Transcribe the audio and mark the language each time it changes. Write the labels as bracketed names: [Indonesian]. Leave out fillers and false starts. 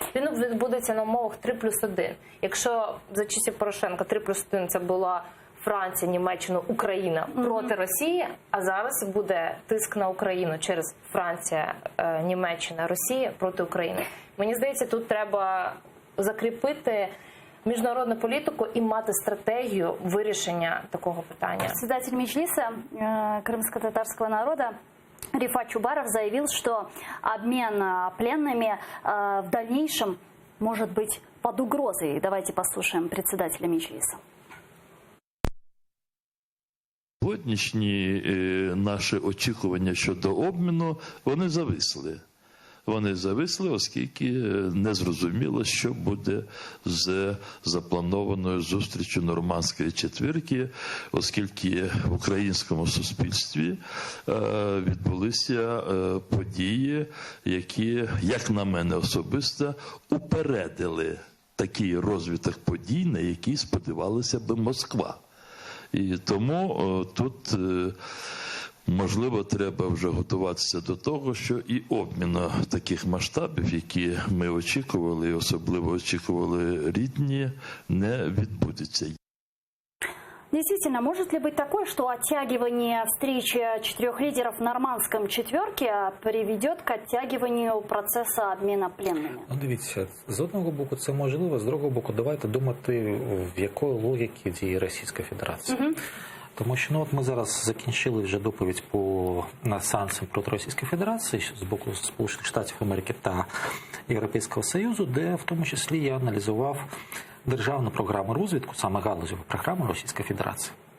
[Ukrainian] Він відбудеться на умовах 3+1. Якщо за часів Порошенка 3+1 це була Франція, Німеччина, Україна проти Росії, а зараз буде тиск на Україну через Франція, Німеччина, Росія проти України. Мені здається, тут треба закріпити міжнародну політику и мати стратегию вирішення такого питання. [Russian] Председатель Меджлиса крымско-татарского народа Рифат Чубаров заявил, что обмен пленными в дальнейшем может быть под угрозой. Давайте послушаем председателя Меджлиса. [Ukrainian] Сьогоднішні наші очікування щодо обміну, вони зависли. Вони зависли, оскільки не зрозуміло, що буде з запланованою зустрічю Нормандської четвірки, оскільки в українському суспільстві відбулися події, які, як на мене особисто, упередили такий розвиток подій, на який сподівалася би Москва. І тому тут, можливо, треба вже готуватися до того, що і обміну таких масштабів, які ми очікували, і особливо очікували рідні, не відбудеться. [Russian] Действительно, может ли быть такое, что оттягивание встречи 4 лидеров в нормандском четверке приведет к оттягиванию процесса обмена пленными? [Ukrainian] Ну, дивіться, з одного боку це можливо, з другого боку давайте думати, в якої логіки діє Російська Федерація. Тому що от ми зараз закінчили вже доповідь по санкціям проти Російської Федерації з боку Сполучених Штатів Америки та Європейського Союзу, де в тому числі я аналізував державну програму розвитку, саме галузеву програму Російської Федерації.